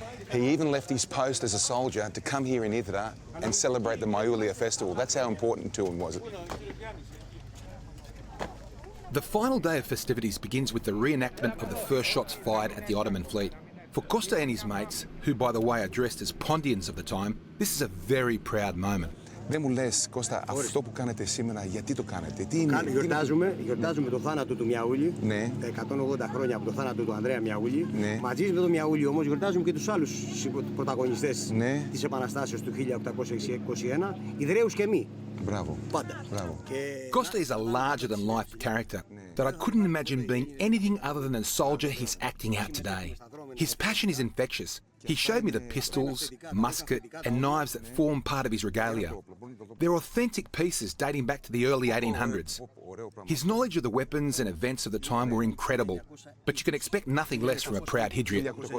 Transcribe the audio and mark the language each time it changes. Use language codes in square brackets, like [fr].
[en] He even left his post as a soldier to come here in Hydra and celebrate the Miaoulia Festival. That's how important to him was it. The final day of festivities begins with the reenactment of the first shots fired at the Ottoman fleet. For Costa and his mates, who by the way are dressed as Pontians of the time, this is a very proud moment. [el] Δεν μου λες, Κώστα, αυτό που κάνετε σήμερα, γιατί το κάνετε, τι είναι... Γιορτάζουμε το θάνατο του Μιαούλη, ναι. Τα 180 χρόνια από το θάνατο του Ανδρέα Μιαούλη. Ναι. Μαζί με τον Μιαούλη όμως γιορτάζουμε και τους άλλους πρωταγωνιστές ναι. της Επαναστάσεως του 1821, Ιδραίους και μη. Bravo. Πάντα. Bravo. [en] Costa is a larger-than-life character that I couldn't imagine being anything other than the soldier he's acting out today. His passion is infectious. He showed me the pistols, musket and knives that form part of his regalia. They're authentic pieces dating back to the early 1800s. His knowledge of the weapons and events of the time were incredible, but you can expect nothing less from a proud Hydriot.